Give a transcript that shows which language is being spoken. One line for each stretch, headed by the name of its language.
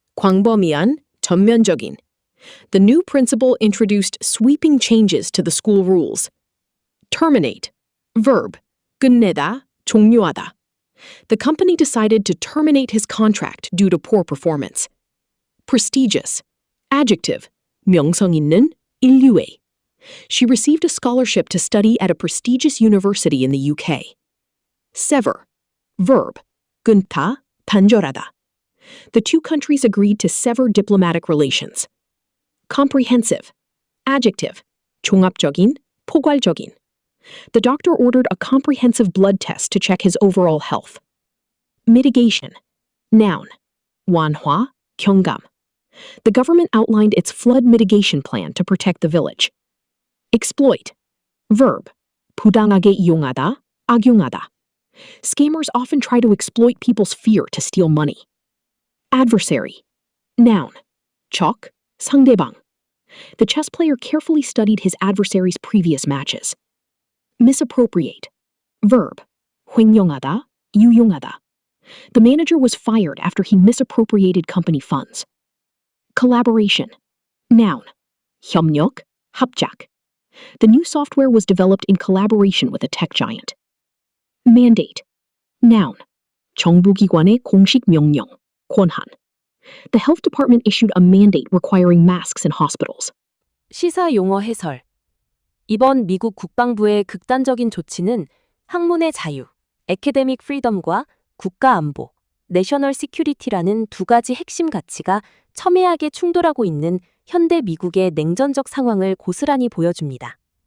Korean: 광범위한, 전면적인.
English: The new principal introduced sweeping changes to the school rules. Terminate. Verb. 끝내다, 종료하다. The company decided to terminate his contract due to poor performance. Prestigious. Adjective. 명성 있는, 인류의. She received a scholarship to study at a prestigious university in the UK. Sever. Verb. 끊다, 단절하다. The two countries agreed to sever diplomatic relations. Comprehensive. Adjective. 종합적인, 포괄적인. The doctor ordered a comprehensive blood test to check his overall health. Mitigation. Noun. 완화, 경감. The government outlined its flood mitigation plan to protect the village. Exploit. Verb.
Korean: 부당하게 이용하다, 악용하다.
English: Scammers often try to exploit people's fear to steal money. Adversary. Noun. 적, 상대방. The chess player carefully studied his adversary's previous matches. Misappropriate. Verb. 횡령하다, 유용하다. The manager was fired after he misappropriated company funds. Collaboration. Noun. 협력, 합작. The new software was developed in collaboration with a tech giant. Mandate. Noun.
Korean: 정부기관의 공식 명령, 권한.
English: The health department issued a mandate requiring masks in hospitals.
Korean: 시사 용어 해설. 이번 미국 국방부의 극단적인 조치는 학문의 자유, 에케데믹 프리덤과 국가 안보, 내셔널 시큐리티라는 두 가지 핵심 가치가 첨예하게 충돌하고 있는 현대 미국의 냉전적 상황을 고스란히 보여줍니다.